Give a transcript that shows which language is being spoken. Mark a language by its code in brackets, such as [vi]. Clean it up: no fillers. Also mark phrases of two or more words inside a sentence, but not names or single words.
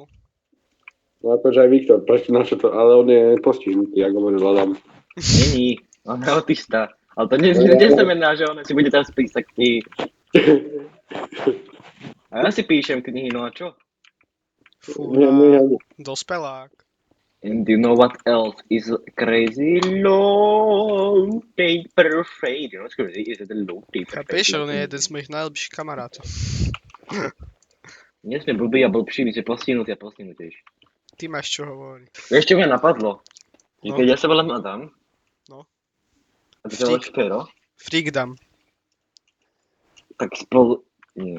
[sk] No akože aj Viktor, prečo na čo to, ale on je postihnutý, ako hovoril Adam. Není, on je autista. Ale to neznamená, že on si bude teraz písať knihy. A ja si píšem knihy, no a čo? Fúha, dospelák. [en] And you know what else is crazy? Low paper fade. You know what's crazy? Is it a low paper fade? [sk] Chápeš, on je jeden z mojich najlepších kamarátov. Nie sme blbí a blbší, my sme postihnutí a postihnutejší. Ty máš čo hovoriť. Vieš, čo ma napadlo? No. Keď ja sa volám Adam. No. A ty sa voláš Fero. Freakdam. Tak spolu... Nie.